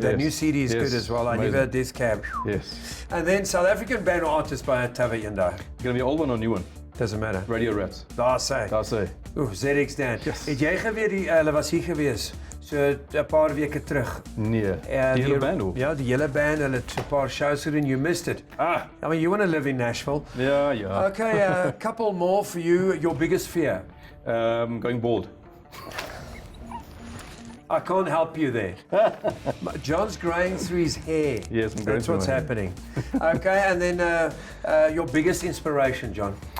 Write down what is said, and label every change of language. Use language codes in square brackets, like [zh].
[en] That new CD is good as well. I never heard Death Cab. Yes. And then South African band or artist by Tavayenda. Gonna be old one or new one? Doesn't matter. Radio Rats. [af] Daar sê. Oeh, ZX Dan. [en] Yes. [af] Het jy geweet hulle was hier gewees so 'n paar weke terug? Nee. Die hele band hoor. Ja, die hele band, hulle het so 'n paar shows gedoen. [en] You missed it. I mean, you want to live in Nashville. [af] Ja. [en] Okay, a couple more for you. Your biggest fear? Going bald. I can't help you there. John's growing through his hair. Yes, I'm growing That's what's through my happening. Okay, and then your biggest inspiration, John?